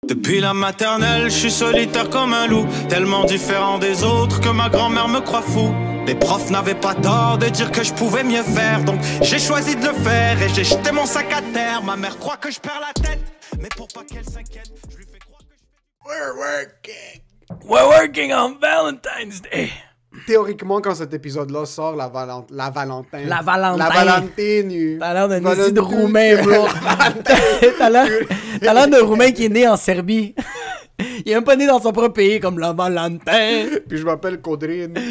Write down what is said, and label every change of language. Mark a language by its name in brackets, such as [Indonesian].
[French] Depuis la maternelle, je suis solitaire comme un loup, tellement différent des autres que ma grand-mère me croit fou. Les profs n'avaient pas tort de dire que je pouvais mieux faire, donc j'ai choisi de le faire et j'ai jeté mon sac à terre. Ma mère croit que je perds la tête, mais pour pas qu'elle s'inquiète, je lui fais croire que je... [English] We're working on Valentine's Day. [French] Théoriquement, quand cet épisode-là sort, la Valentin. La Valentin. La Valentine. T'as l'air d'un esti de Roumain, bro. T'as l'air d'un Roumain qui est né en Serbie. Il est même pas né dans son propre pays, comme la Valentin. Puis je m'appelle Codrine.